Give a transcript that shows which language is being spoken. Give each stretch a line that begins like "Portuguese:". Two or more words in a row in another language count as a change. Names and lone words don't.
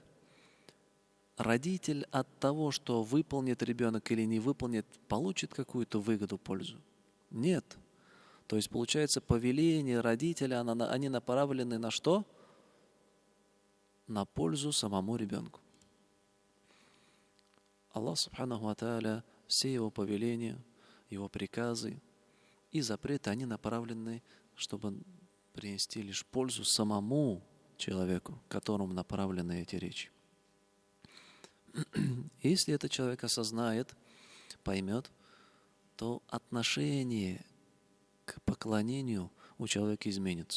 Russian: Родитель от того, что выполнит ребенок или не выполнит, получит какую-то выгоду, пользу? Нет. То есть, получается, повеление родителя, они направлены на что? На пользу самому ребенку.
Arabic: الله سبحانه وتعالى,
Russian: все его повеления, его приказы и запреты, они направлены, чтобы принести лишь пользу самому человеку, которому направлены эти речи. Если этот человек осознает, поймет, то отношение к поклонению у человека изменится.